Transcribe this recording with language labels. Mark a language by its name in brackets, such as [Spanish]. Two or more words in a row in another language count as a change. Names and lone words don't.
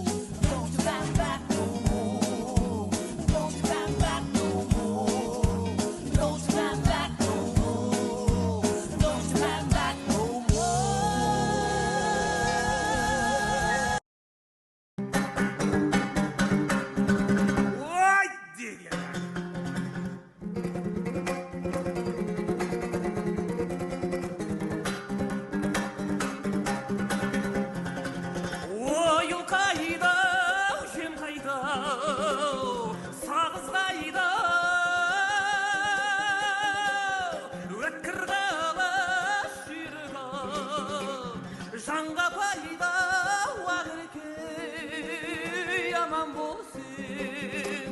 [English] Don't you come back no more. Don't you come back no more. Don't you come back no more. Don't you come back no more. Why did you? [Kazakh] Ойыл қайда, жем қайда, сағыз қайда, өткір қалаш жүйрігі, жанға пайда уағырекей аман болсын.